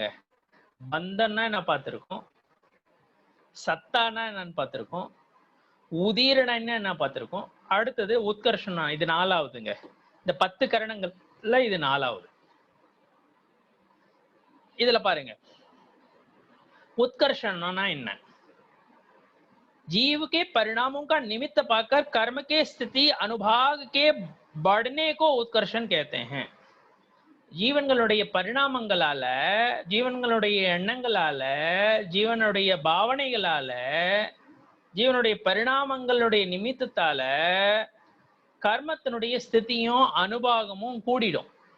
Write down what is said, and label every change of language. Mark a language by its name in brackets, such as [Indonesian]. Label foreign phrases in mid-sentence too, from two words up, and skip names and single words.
[Tamil] பந்தன்னா என்ன பார்த்திருக்கோம், சத்தானா என்னன்னு பார்த்திருக்கோம், உதீரணை என்ன பார்த்திருக்கோம். அடுத்தது உத்கர்ஷனம், இது 4வதுங்க. இந்த 10 கரணங்கள்ல இது 4வது. இதுல பாருங்க, उत्कर्षण என்ன? [Hindi] जीव के परिणामों का निमित्त पाकर कर्म के स्थिति अनुभाग के बढ़ने को उत्कर्षण कहते हैं. [Tamil] ஜீவன்களுடைய பரிணாமங்களால, ஜீவன்களுடைய எண்ணங்களால, ஜீவனுடைய பாவனைகளால, ஜீவனுடைய பரிணாமங்களுடைய நிமித்தத்தால கர்மத்தினுடைய ஸ்திதியும் அனுபாகமும் கூடிடும்.